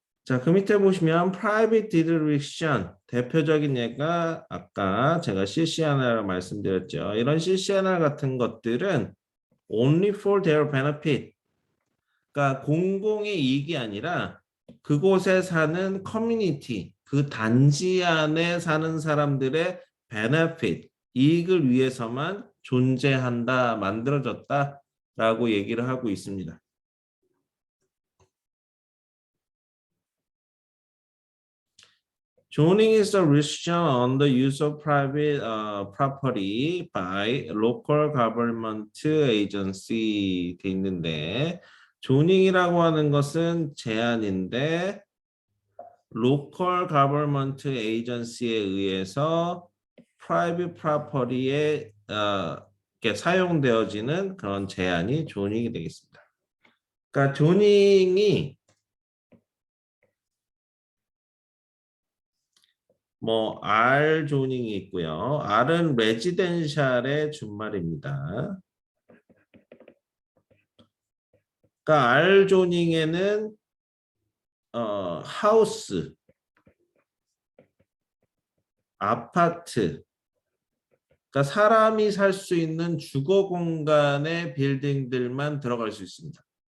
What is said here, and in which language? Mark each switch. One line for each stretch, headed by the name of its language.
Korean: 자, 그 밑에 보시면 private dereliction 대표적인 예가 아까 제가 CCNR이라고 말씀드렸죠. 이런 CCNR 같은 것들은
English: only for their benefit.
Korean: 그러니까 공공의 이익이 아니라 그곳에 사는 커뮤니티, 그 단지 안에 사는 사람들의 benefit, 이익을 위해서만 존재한다, 만들어졌다라고 얘기를 하고 있습니다.
English: Zoning is a restriction on the use of private property by local government agency
Korean: 돼 있는데 존ing이라고 하는 것은 제한인데 local government agency에 의해서 private property에 사용되어지는 그런 제한이 존ing이 되겠습니다. 그러니까 존ing이 뭐 R 조닝이 있고요. R은 레지덴셜의 준말입니다. 그러니까 R 조닝에는 하우스, 아파트, 그러니까 사람이 살 수 있는 주거 공간의 빌딩들만 들어갈 수 있습니다.